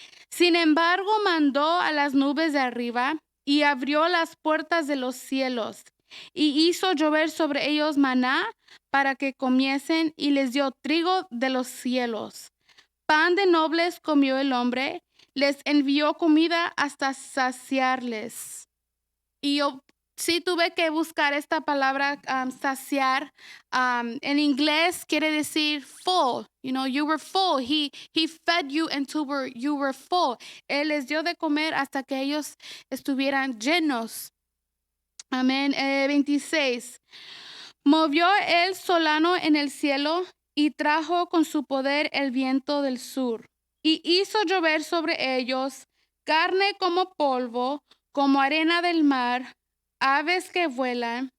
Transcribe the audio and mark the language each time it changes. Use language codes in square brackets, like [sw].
[es] Sin embargo, mandó a las nubes de arriba y abrió las puertas de los cielos y hizo llover sobre ellos maná para que comiesen y les dio trigo de los cielos. Pan de nobles comió el hombre, les envió comida hasta saciarles. Y yo sí tuve que buscar esta palabra saciar. En inglés quiere decir full. [en] You know, you were full. He fed you until you were full. [es] Él les dio de comer hasta que ellos estuvieran llenos. Amén. 26. Movió el solano en el cielo y trajo con su poder el viento del sur. Y hizo llover sobre ellos carne como polvo, como arena del mar, aves que vuelan.